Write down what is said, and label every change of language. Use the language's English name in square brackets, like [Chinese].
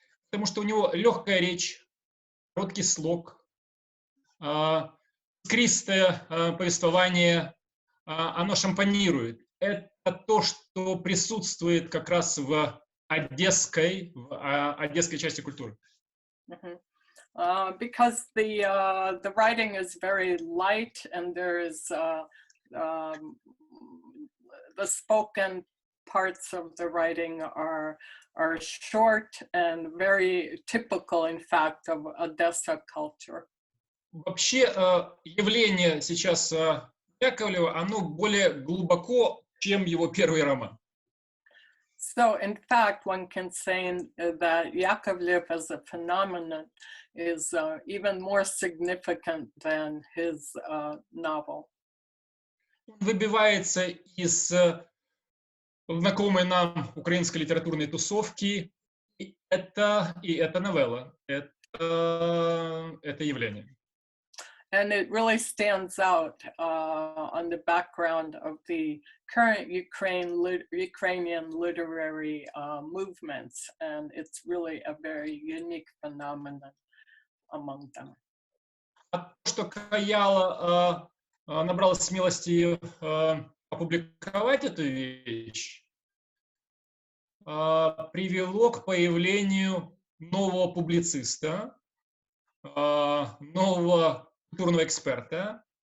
[Russian] Потому что у него легкая речь, короткий слог, искристое повествование, оно шампанирует. Это то, что присутствует как раз в одесской части культуры. [English] Because the writing is very light and there is the spoken parts of the writing are short and very typical, in fact, of Odessa culture. [Russian] Вообще явление сейчас Яковлева, оно более глубоко, чем его первый роман. [English] So, in fact, one can say that Yakovlev as a phenomenon is even more significant than his novel. [Russian] Он выбивается из знакомой нам украинской литературной тусовки, и это новелла, это явление. [English] And it really stands out on the background of the current Ukrainian literary movements, and it's really a very unique phenomenon among them. [Russian] А то, что Kayala набралась смелости опубликовать эту вещь, привело к появлению нового публициста, нового культурного эксперта.